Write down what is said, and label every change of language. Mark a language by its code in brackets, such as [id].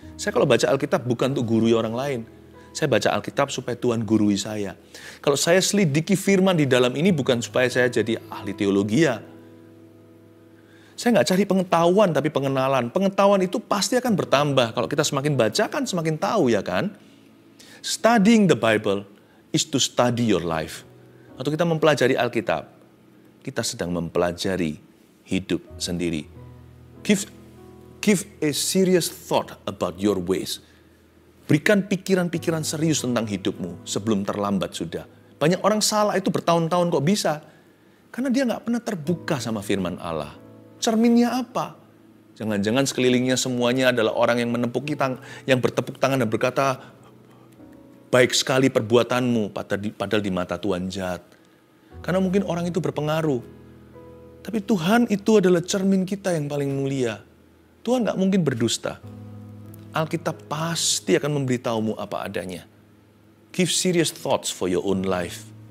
[id] Saya kalau baca Alkitab bukan untuk gurui orang lain. Saya baca Alkitab supaya Tuhan gurui saya. Kalau saya selidiki firman di dalam ini bukan supaya saya jadi ahli teologi ya. Saya nggak cari pengetahuan, tapi pengenalan. Pengetahuan itu pasti akan bertambah. Kalau kita semakin baca kan semakin tahu, ya kan? [en] Studying the Bible is to study your life. [id] Atau kita mempelajari Alkitab, kita sedang mempelajari hidup sendiri. [en] Give a serious thought about your ways. [id] Berikan pikiran-pikiran serius tentang hidupmu sebelum terlambat sudah. Banyak orang salah itu bertahun-tahun kok bisa. Karena dia nggak pernah terbuka sama firman Allah. Cerminnya apa? Jangan-jangan sekelilingnya semuanya adalah orang yang yang bertepuk tangan dan berkata, baik sekali perbuatanmu, padahal di mata Tuhan jahat. Karena mungkin orang itu berpengaruh. Tapi Tuhan itu adalah cermin kita yang paling mulia. Tuhan nggak mungkin berdusta. Alkitab pasti akan memberitahumu apa adanya. [en] Give serious thoughts for your own life.